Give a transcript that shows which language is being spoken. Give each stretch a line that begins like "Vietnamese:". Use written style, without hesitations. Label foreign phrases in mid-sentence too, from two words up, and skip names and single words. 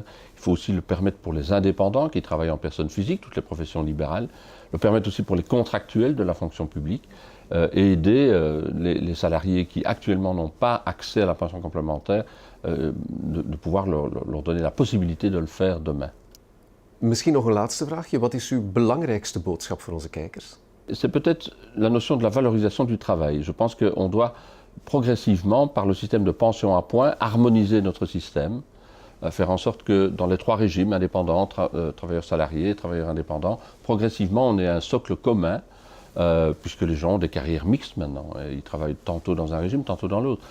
French: Il faut aussi le permettre pour les indépendants qui travaillent en personne physique, toutes les professions libérales, le permettre aussi pour les contractuels de la fonction publique et aider les salariés qui actuellement n'ont pas accès à la pension complémentaire de pouvoir leur donner la possibilité de le faire demain.
Dutch: Misschien nog een laatste vraagje. Wat is uw belangrijkste boodschap voor onze kijkers?
French: C'est peut-être la notion de la valorisation du travail. Je pense qu'on doit progressivement, par le système de pension à points, harmoniser notre système, faire en sorte que dans les 3 régimes, indépendants, travailleurs salariés, travailleurs indépendants, progressivement on ait un socle commun, puisque les gens ont des carrières mixtes maintenant, et ils travaillent tantôt dans un régime, tantôt dans l'autre.